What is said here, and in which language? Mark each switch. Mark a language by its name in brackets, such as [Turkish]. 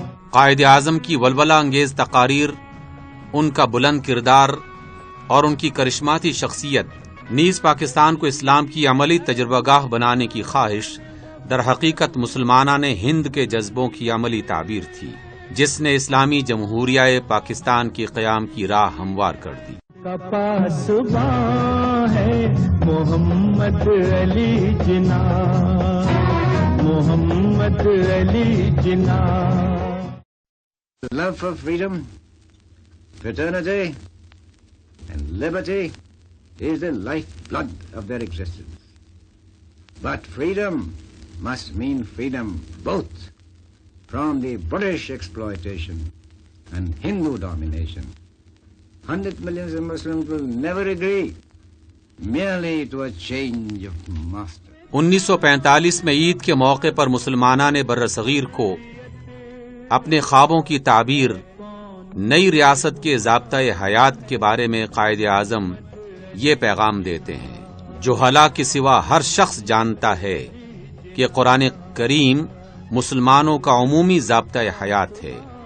[Urdu] قائد اعظم کی ولولہ انگیز تقاریر، ان کا بلند کردار اور ان کی کرشماتی شخصیت نیز پاکستان کو اسلام کی عملی تجربہ گاہ بنانے کی خواہش در حقیقت مسلمانان ہند کے جذبوں کی عملی تعبیر تھی، جس نے اسلامی جمہوریہ پاکستان کے قیام کی راہ ہموار کر دی۔ کا پاسباں ہے محمد علی جناح، محمد Ali Jinnah. [English] Love for freedom, fraternity and liberty is the lifeblood of their existence. But freedom must mean freedom both from the British exploitation and Hindu domination. 100 millions of Muslims will never agree merely to a change of master. [Urdu] 1945 میں عید کے موقع پر مسلمانان برصغیر کو اپنے خوابوں کی تعبیر، نئی ریاست کے ضابطۂ حیات کے بارے میں قائد اعظم یہ پیغام دیتے ہیں: جہلا کے سوا ہر شخص جانتا ہے کہ قرآن کریم مسلمانوں کا عمومی ضابطۂ حیات ہے،